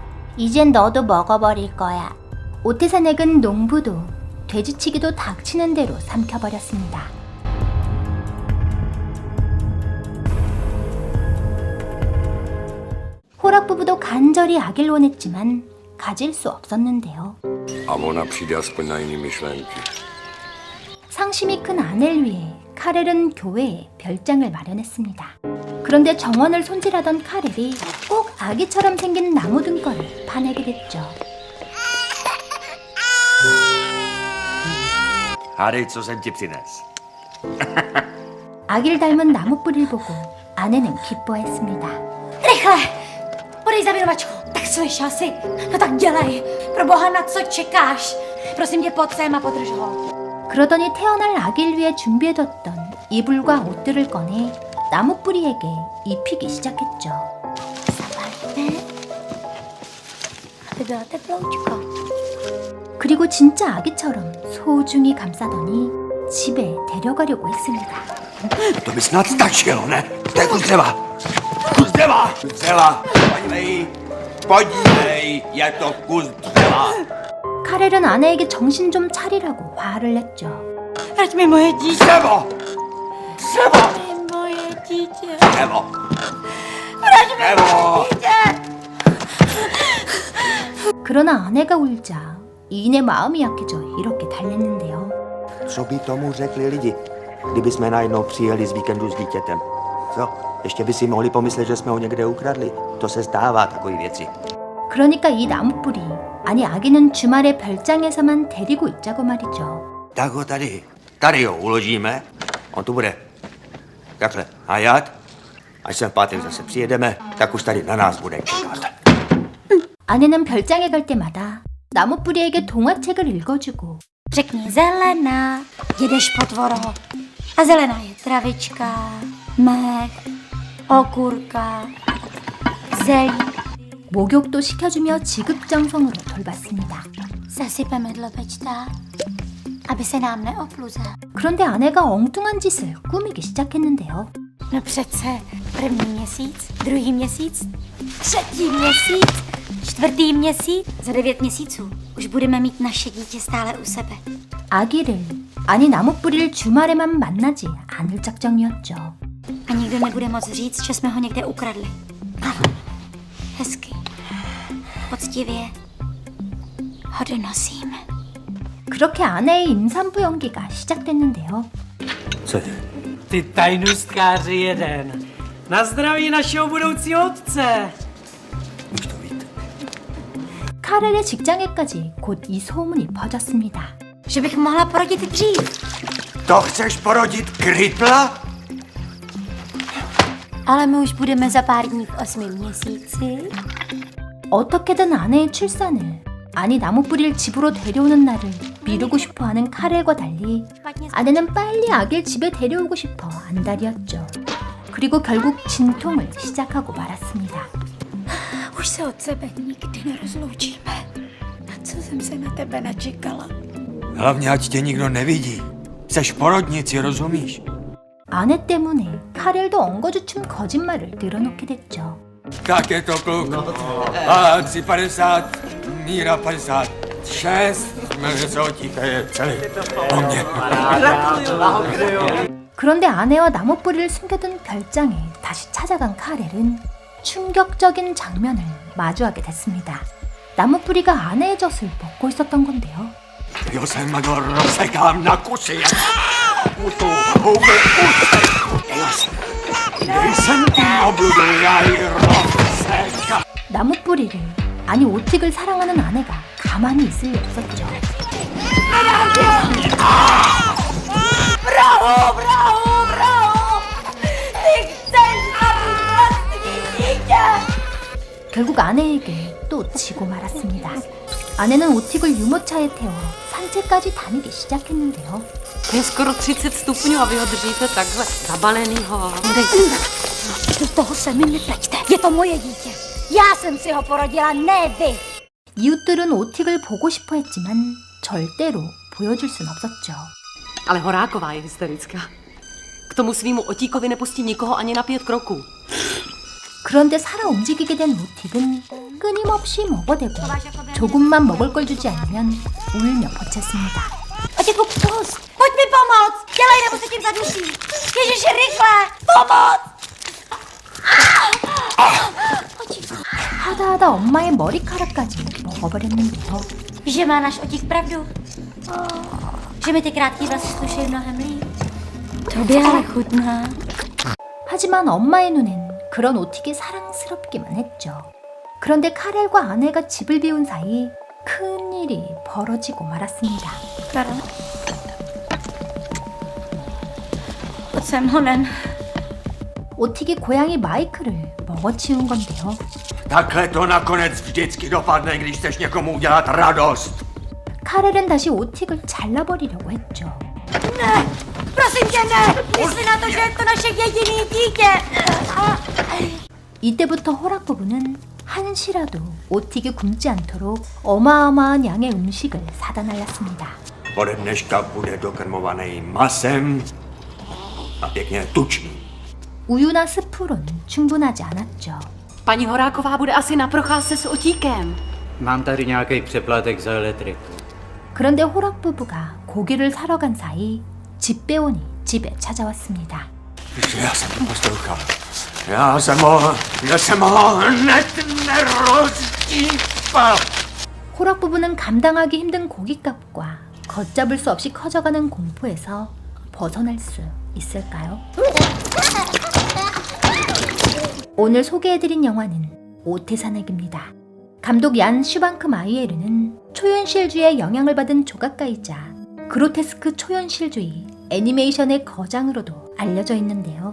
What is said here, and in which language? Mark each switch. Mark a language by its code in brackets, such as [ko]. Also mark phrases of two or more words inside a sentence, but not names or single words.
[ko] 이젠 너도 먹어버릴 거야. 오태산액은 농부도 돼지치기도 닥치는 대로 삼켜버렸습니다. 호락부부도 간절히 아기를 원했지만 가질 수 없었는데요. [cs] A ona přijde aspoň na jiný myšlenky. [ko] 상심이 큰 아내를 위해 카렐은 교회에 별장을 마련했습니다. 그런데 정원을 손질하던 카렐이 꼭 아기처럼 생긴 나무 등걸을 파내게 됐죠. [cs] Hádej, co jsem ti přines. [ko] 아기를 닮은 나무 뿌리를 보고 아내는 기뻐했습니다. [cs] Rychle! Podej zavěrovačku. Tak slyšel jsi? No tak dělej. Pro boha, na co čekáš? Prosím tě, pojď sem a podrž ho. [ko] 그러더니 태어날 아기를 위해 준비해뒀던 이불과 옷들을 꺼내 나무 뿌리에게 입히기 시작했죠. [cs] Zabalíme. Aby bylo teploučko. [ko] 그리고 진짜 아기처럼 소중히 감싸더니 집에 데려가려고 했습니다. [cs] To by snad stačilo, ne? To je kus dřeva. Kus dřeva! Kus dřeva! Podívej! Podívej! Je to kus dřeva! [ko] 카렐은 아내에게 정신 좀 차리라고 화를 냈죠. [cs] Vrať mi moje dítě. Dřevo! Dřevo! Moje dítě. Dřevo! Vrať mi Dřevo! moje dítě. [ko] 그러나 아내가 울자 이인의 마음이 약해져 이렇게 달랬는데요. [cs] Co by tomu řekli lidi, kdyby jsme najednou přijeli z víkendu s dítětem? Co? Ještě by si mohli pomyslet, že jsme ho někde ukradli. To se stává, takové věci. [ko] 그러니까 이 나무뿌리, 아니 아기는 주말에 별장에서만 데리고 있자고 말이죠. [cs] Tak ho tady ho uložíme. On tu bude takhle hajat. Až sem v pátek zase přijedeme, tak už tady na nás bude čekat. [ko] 아내는 별장에 갈 때마다 나무뿌리에게 동화책을 읽어주고 [cs] Řekni zelená, jedeš potvoro. A zelená je travička, mech, okurka, zelí. [ko] 목욕도 시켜주며 지극정성으로 돌봤습니다. [cs] Zasypeme dlobečta, aby se nám neopluza. [ko] 그런데 아내가 엉뚱한 짓을 꾸미기 시작했는데요. [cs] No přece první měsíc, druhý měsíc, třetí měsíc, čtvrtý měsíc. Za 9 měsíců už budeme mít naše dítě stále u sebe. [ko] 아기를, 아니 나무뿌리를 주말에만 만나지 않을 작정이었죠. [cs] A nikdo nebude moc říct, že jsme ho někde ukradli. Ano, hezky, poctivě ho donosíme. [ko] 그렇게 아내의 임산부 연기가 시작됐는데요. [cs] Co je? Ty tajnůstkáři jeden. Na zdraví našeho budoucího otce. Můž to víte. [ko] 카렐의 직장에까지 곧 이 so문이 퍼졌습니다. [cs] Že bych mohla porodit dřív. To chceš porodit krytla? Ale my už budeme za pár dní v 8. měsíci. [ko] 어떻게든 아내의 출산을, 아니 나무뿌리를 집으로 데려오는 날을 미루고 싶어하는 카렐과 달리 아내는 빨리 아기를 집에 데려오고 싶어 안달이었죠. 그리고 결국 진통을 시작하고 말았습니다. [cs] Už se od sebe nikdy nerozloučíme. Na co jsem se na tebe načekala? Hlavně, ať tě nikdo nevidí. Seš v porodnici, rozumíš? [ko] 아내 때문에 카렐도 엉거주춤 거짓말을 늘어놓게 됐죠. [cs] Tak je to, kluk. A 3,50, míra 56, melizótika je celý o mě. [ko] 그런데 아내와 나무뿌리를 숨겨둔 별장에 다시 찾아간 카렐은 충격적인 장면을 마주하게 됐습니다. 나무 뿌리가 아내의 젖을 먹고 있었던 건데요. [cs] Jos jsem ho rozsekám na kusy. To houby nejsem tím obludou, já ji rozsekám. [ko] 나무 뿌리를, 아니 오틱을 사랑하는 아내가 가만히 있을 리 없었죠. 결국 아내에게 또 지고 말았습니다. 아내는 오틱을 유모차에 태워 산책까지 다니기 시작했는데요. [cs] Je skoro 30 stupňů a vy ho držíte takhle zabalenýho. Do toho se mi nepleťte. Je to moje dítě. Já jsem si ho porodila, ne vy. [ko] 이웃들은 오틱을 보고 싶어 했지만 절대로 보여줄 순 없었죠. [cs] Ale Horáková je hysterická. K tomu svýmu otíkovi nepustí nikoho ani na 5 kroků. [ko] 그런데 살아 움직이게 된 오틱은 끊임없이 먹어대고 조금만 먹을 걸 주지 않으면 울며 보챘습니다. [cs] Otěku, pust! Pojď mi pomoct! Dělej, nebo se tím zaduší! Ježiši, rychle! Pomoc! [ko] 하다하다 엄마의 머리카락까지 먹어버렸는데요. [cs] Že má náš otík pravdu? Že mi ty krátký vlasy slušejí mnohem líp? Tobě ale chutná. [ko] 하지만 엄마의 눈엔 그런 오틱이 사랑스럽기만 했죠. 그런데 카렐과 아내가 집을 비운 사이 큰일이 벌어지고 말았습니다. [cs] Karel? Pojď sem, honen. [ko] 오틱이 고양이 마이크를 먹어치운 건데요. [cs] Takhle to nakonec vždycky dopadne, když chceš někomu udělat radost. [ko] 카렐은 다시 오틱을 잘라버리려고 했죠. [cs] Ne! Prosím tě, ne! Mysli na to, že je to naše jediné dítě! [ko] 이때부터 호락 부부는 한시라도 오틱이 굶지 않도록 어마어마한 양의 음식을 사다 날랐습니다. [cs] Ode dneška bude dokrmovaný masem a pěkně tučný. [ko] 우유나 스프로는 충분하지 않았죠. [cs] Paní Horáková bude asi na procházce s otíkem. Mám tady nějaký přeplatek za elektriku. [ko] 그런데 호락 부부가 고기를 사러 간 사이 집배원이 집에 찾아왔습니다. [cs] Já jsem to poslouchal. Já jsem ho hned nerozdípal. [ko] 호락 부부는 감당하기 힘든 고깃값과 걷잡을 수 없이 커져가는 공포에서 벗어날 수 있을까요? 오늘 소개해드린 영화는 오테사넥입니다. 감독 얀 슈방크 마이에르는 초현실주의의 영향을 받은 조각가이자 그로테스크 초현실주의 애니메이션의 거장으로도 알려져 있는데요.